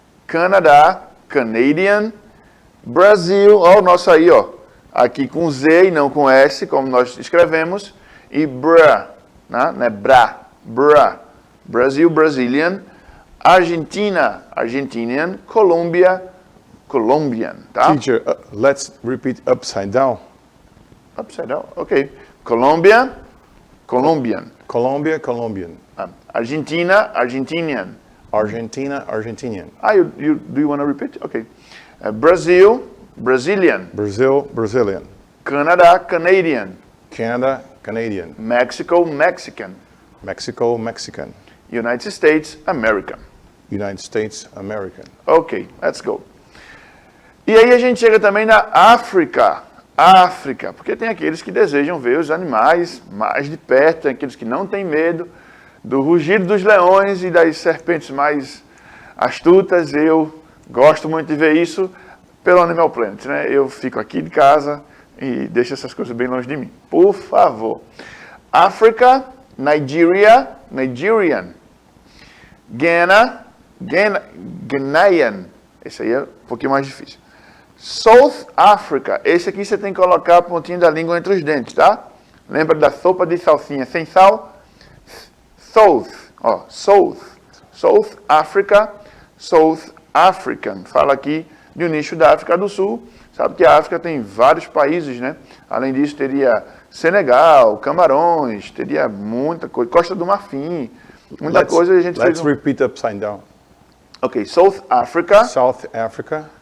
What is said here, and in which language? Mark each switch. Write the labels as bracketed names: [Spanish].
[Portuguese] Canadá, Canadian, Brasil, ó, o nosso aí, ó, aqui com Z e não com S, como nós escrevemos, e bra, né? Não é bra, bra, Brasil, Brazilian, Argentina, Argentinian, Colômbia, Colombian, tá? [English] Teacher, let's repeat upside down. Upside down, ok. Colômbia, Colombian. Colombia, Colombian. Argentina, Argentinian. Argentina, Argentinian. Do you want to repeat? Okay. Brazil, Brazilian. Brazil, Brazilian. Canada, Canadian. Canada, Canadian. Mexico, Mexican. Mexico, Mexican. United States, American. United States, American. Ok, let's go. [Portuguese] E aí a gente chega também na África. África, porque tem aqueles que desejam ver os animais mais de perto, tem aqueles que não têm medo do rugido dos leões e das serpentes mais astutas. Eu gosto muito de ver isso pelo Animal Planet, né? Eu fico aqui de casa e deixo essas coisas bem longe de mim. Por favor. [English] África, Nigeria, Nigerian. [Portuguese] Ghana, Ghanaian. Esse aí é um pouquinho mais difícil. South Africa. Esse aqui você tem que colocar a pontinha da língua entre os dentes, tá? Lembra da sopa de salsinha sem sal? [English] South. Ó, South. South Africa, South African. [Portuguese] Fala aqui de um nicho da África do Sul. Sabe que a África tem vários países, né? Além disso, teria Senegal, Camarões, teria muita coisa. Costa do Marfim. Muita coisa a gente [English] Let's [Portuguese] fez. [English] repeat upside down. Ok, South Africa. South Africa.